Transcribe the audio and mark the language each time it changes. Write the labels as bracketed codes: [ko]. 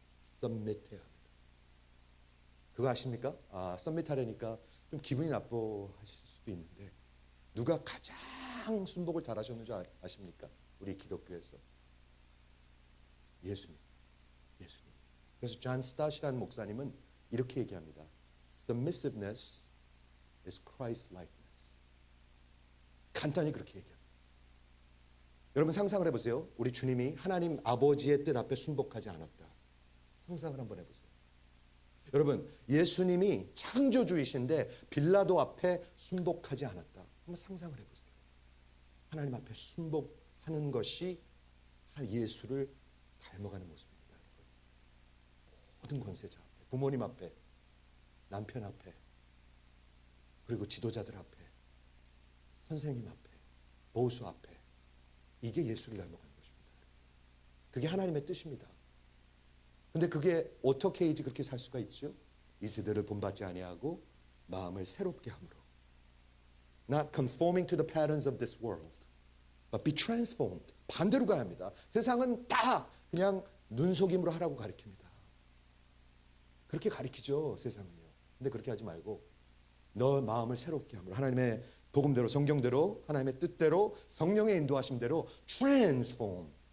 [ko] submit해야 합니다. 그거 아십니까? submit하려니까 좀 기분이 나빠하실 수도 있는데 누가 가장 순복을 잘하셨는지 아십니까? 우리 기독교에서 예수님. 그래서 존 스타시라는 목사님은 이렇게 얘기합니다. [en] Submissiveness is Christ-likeness. [ko] 간단히 그렇게 얘기합니다. 여러분 상상을 해보세요. 우리 주님이 하나님 아버지의 뜻 앞에 순복하지 않았다. 상상을 한번 해보세요. 여러분 예수님이 창조주이신데 빌라도 앞에 순복하지 않았다. 한번 상상을 해보세요. 하나님 앞에 순복하는 것이 예수를 닮아가는 모습입니다. 여러분. 모든 권세자 앞에, 부모님 앞에, 남편 앞에, 그리고 지도자들 앞에, 선생님 앞에, 보수 앞에, 이게 예수를 닮아가는 것입니다. 그게 하나님의 뜻입니다. 근데 그게 어떻게 해야지 그렇게 살 수가 있죠? 이 세대를 본받지 아니하고 마음을 새롭게 함으로. [en] Not conforming to the patterns of this world, but be transformed. [ko] 반대로 가야 합니다. 세상은 다 그냥 눈속임으로 하라고 가르칩니다. 그렇게 가르치죠, 세상은요. 근데 그렇게 하지 말고 너 마음을 새롭게 함으로 하나님의 복음대로, 성경대로, 하나님의 뜻대로, 성령의 인도하심대로 transform.